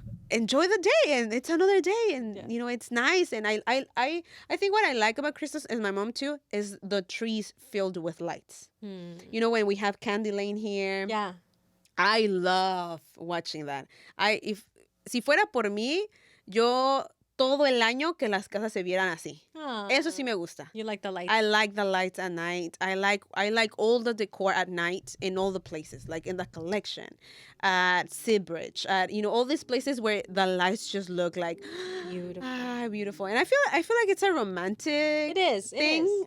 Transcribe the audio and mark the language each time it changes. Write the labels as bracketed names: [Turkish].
[English] Enjoy the day and it's another day and it's nice. And I think what I like about Christmas and my mom too is the trees filled with lights. When we have Candy Lane here. Yeah. I love watching that. [Spanish] Si fuera por mí, yo todo el año que las casas se vieran así. Aww. Eso sí me gusta. [English] You like the lights? I like the lights at night. I like all the decor at night in all the places, like in the collection, at Seabridge, at all these places where the lights just look like beautiful. Beautiful. And I feel like it's a romantic thing. It is.